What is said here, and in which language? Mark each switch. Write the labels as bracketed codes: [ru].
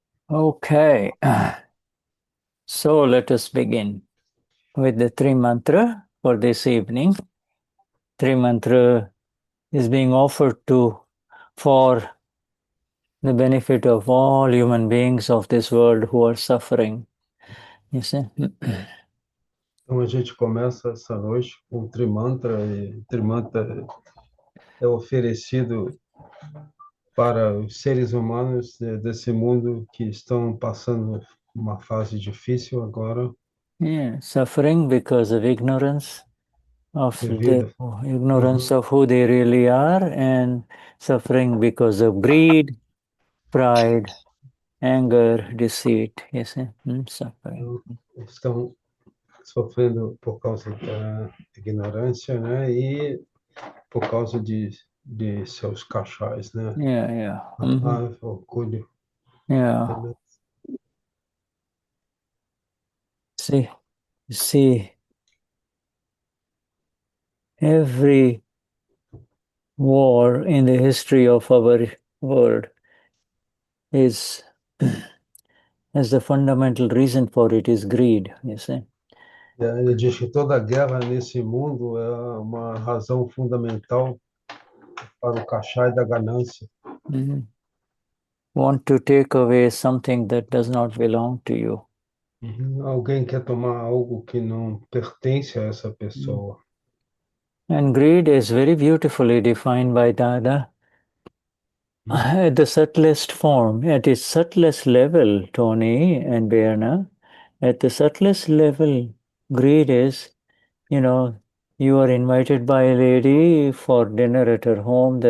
[en] Okay, so let us begin with the three mantra for this evening. Three mantra is being offered for the benefit of all human beings of this world who are suffering. You see? [pt] Então a gente começa essa noite com o Trimantra, e o Trimantra é oferecido para os seres humanos desse mundo que estão passando uma fase difícil agora, [en] Yeah, suffering because of ignorance [pt] devido. Uhum. [en] of who they really are, and suffering because of greed, pride, anger, deceit. You see? Suffering. [pt] Então, estão sofrendo por causa da ignorância, né? E por causa de seus cachais, né? [en] Yeah, yeah. [pt] A raiva, orgulho. [en] Yeah. See, every war in the history of our world is as the fundamental reason for it is greed, you see. [pt] Ele diz que toda guerra nesse mundo é uma razão fundamental para o cachai da ganância. Mhm. [en] Want to take away something that does not belong to you. Uhum. [pt] Alguém quer tomar algo que não pertence a essa pessoa. [en] And greed is very beautifully defined by Dada at the subtlest form, at its subtlest level, Tony and Berna. At the subtlest level, greed is, you are invited by a lady for dinner at her home.